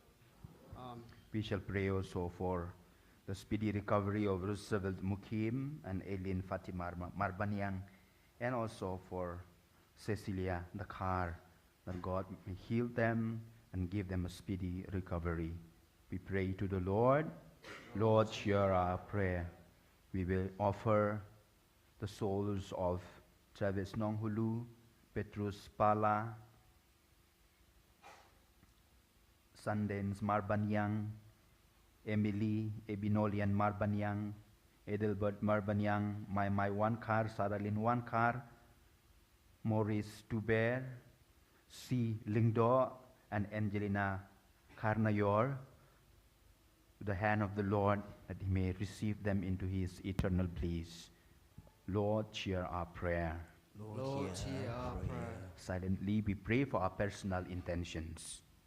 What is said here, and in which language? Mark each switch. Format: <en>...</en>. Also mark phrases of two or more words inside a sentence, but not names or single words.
<en>We shall pray also for the speedy recovery of Roosevelt Mukim and Eileen Fatima Marbanyang, and also for Cecilia Dakar, that God may heal them and give them a speedy recovery. We pray to the Lord. Lord, hear our prayer. We will offer the souls of Travis Nonghulu, Petrus Pala, Sundance Marbanyang, Emily Ebinolian Marbanyang, Edelbert Marbanyang, Mai Wankar, Saralyn Wankar, Maurice Tuber, C. Lingdo, and Angelina Carnayor, to the hand of the Lord, that He may receive them into His eternal peace. Lord, hear our prayer. Lord, hear our prayer. Silently we pray for our personal intentions.</en>